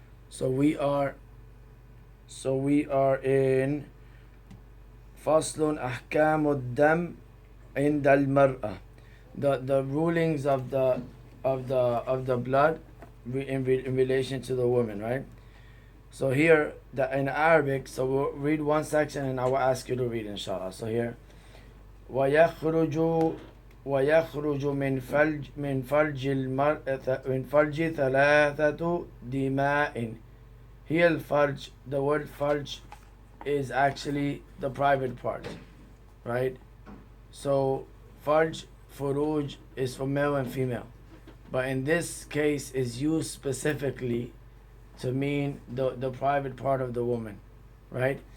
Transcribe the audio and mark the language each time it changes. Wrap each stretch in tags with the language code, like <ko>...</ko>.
<en>So we are in</en> <ar>فصل أحكام الدم عند المرأة,</ar> <en>the rulings of the blood in relation to the woman, right? So here, in Arabic, so we'll read one section and I will ask you to read inshallah. So here,</en> <ar>ويخرج من فرج المرأة 3 دماء.</ar> <en>Here الفرج, the word farj is actually the private part, right? So farj, furuj is for male and female, but in this case is used specifically to mean the private part of the woman, right?</en>